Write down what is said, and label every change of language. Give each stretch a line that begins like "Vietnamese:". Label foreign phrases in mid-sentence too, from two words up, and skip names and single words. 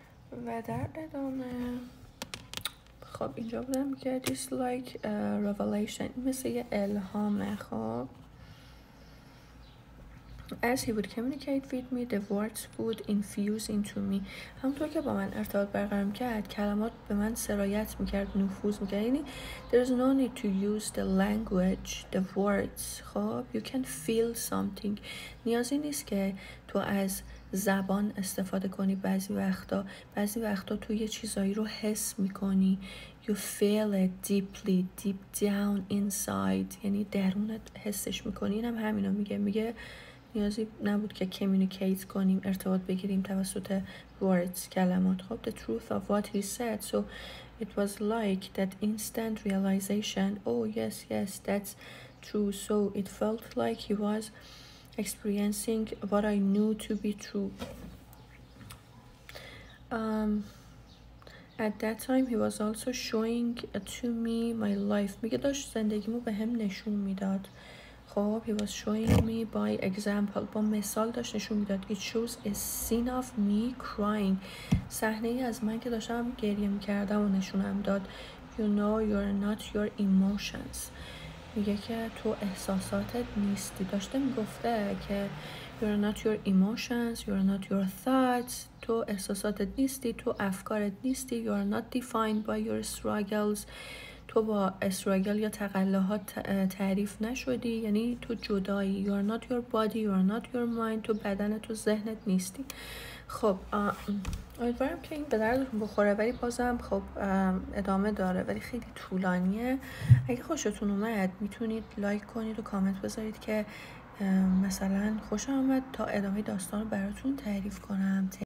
Persian: و در ادامه خب اینجا بودم که
English: this like revelation،
Persian: مثل یه الهامه.
English: خب as he would communicate with me the words would infuse into me.
Persian: همونطور که با من ارتباط برقرار کرد کلمات به من سرایت میکرد، نفوذ میکرد.
English: یعنی there is no need to use the language, the words. خب you can feel something.
Persian: نیازی نیست که تو از زبان استفاده کنی. بعضی وقتا تو یه چیزایی رو حس میکنی.
English: You feel it deeply, deep down inside.
Persian: یعنی درونت حسش میکنی. اینم همینو میگه نیازی نبود که communicate کنیم، ارتباط بگیریم توسط words، کلمات.
English: خب the truth of what he said. So it was like that instant realization. Oh yes, that's true. So it felt like he was experiencing what I knew to be true. At that time he was also showing to me my life.
Persian: میگه داشت زندگیمو به هم نشون میداد.
English: خب he was showing me by example.
Persian: با مثال داشت نشون میداد.
English: It shows a scene of me crying.
Persian: صحنه ای از من که داشتم گریه میکردم و نشونم داد.
English: You know you're not your emotions.
Persian: میگه که تو احساساتت نیستی. داشته میگفته که
English: you're not your emotions, you're not your thoughts.
Persian: تو احساساتت نیستی، تو افکارت نیستی.
English: You're not defined by your struggles.
Persian: تو با استراگل یا تقلاهات تعریف نشدی، یعنی تو جدایی.
English: You're not your body, you're not your mind.
Persian: تو بدن، تو ذهنت نیستی. خب امیدوارم که این به دردتون بخوره، ولی بازم خب ادامه داره ولی خیلی طولانیه. اگه خوشتون اومد میتونید لایک کنید و کامنت بذارید که مثلا خوشم اومد تا ادامه داستان رو براتون تعریف کنم.